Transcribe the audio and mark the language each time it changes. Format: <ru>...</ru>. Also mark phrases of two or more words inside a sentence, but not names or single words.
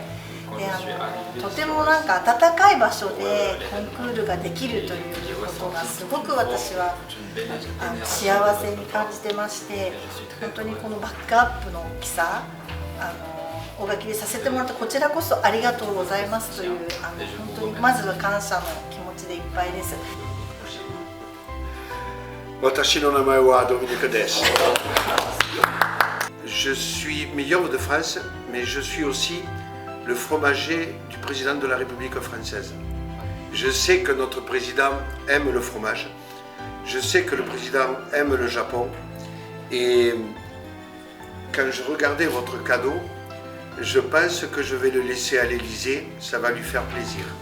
<ja>とてもなんか温かい場所でコンクールができるということがすごく私は幸せに感じてまして、本当にこのバックアップの大きさ大垣でさせてもらったこちらこそありがとうございますという本当にまずは感謝の気持ちでいっぱいです。私の名前はドミニクです。</ja> <fr>Je suis meilleur de France, mais je suis aussi le fromager du président de la République française. Je sais que notre président aime le fromage, je sais que le président aime le Japon, et quand je regardais votre cadeau, je pense que je vais le laisser à l'Élysée, ça va lui faire plaisir.</fr>